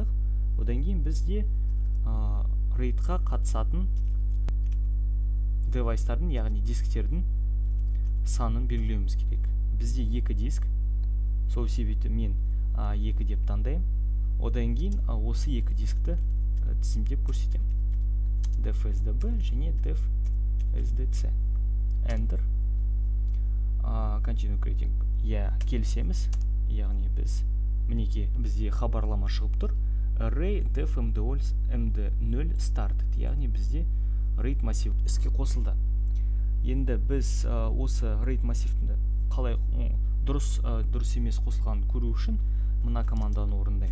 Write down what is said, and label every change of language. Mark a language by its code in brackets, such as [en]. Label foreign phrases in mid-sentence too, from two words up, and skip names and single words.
[kk] Одан кейін бізде RAID-ға қатысатын девайстардың, яғни дисктердің санын белгілеуіміз керек. Бізде 2 диск, сол себепті мен 2 деп таңдаймын. Одан кейін осы 2 дискті тізімдеп көрсетемін. def-sdb және def-sdc. [en] Enter. Continue creating. [kk] Келісеміз. Яғни мінеке бізде хабарлама шығып тұр. [en] Array def md0 started. [kk] Яғни бізде RAID массив іске қосылды. Енді біз осы RAID массивті қалай дұрыс емес қосылғанын көру үшін мына команданы орындаймын.